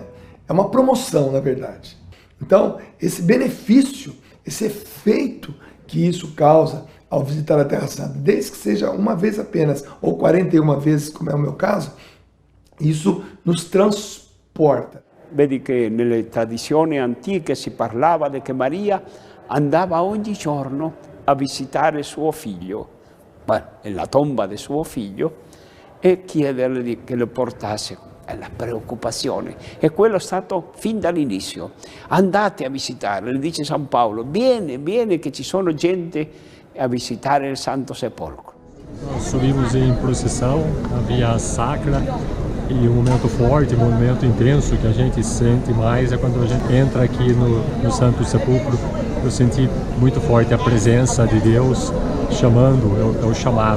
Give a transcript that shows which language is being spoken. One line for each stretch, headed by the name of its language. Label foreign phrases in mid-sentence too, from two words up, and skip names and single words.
Portuguese: É uma promoção, na verdade. Então, esse benefício, esse efeito que isso causa ao visitar a Terra Santa, desde que seja uma vez apenas, ou 41 vezes, como é o meu caso, isso nos transporta.
Italian: Vedi che nelle tradizioni antiche si parlava di che Maria andava ogni giorno a visitare suo figlio, nella tomba di suo figlio, e chiedergli che lo portasse. La preoccupazione, e quello è stato fin dall'inizio. Andate a visitare, le dice San Paolo, viene che ci sono gente a visitare il Santo Sepolcro.
Portuguese: Nós subimos em procissão, a via sacra, e um momento forte, um momento intenso que a gente sente mais é quando a gente entra aqui no Santo Sepulcro. Eu senti muito forte a presença de Deus chamando, é o chamado.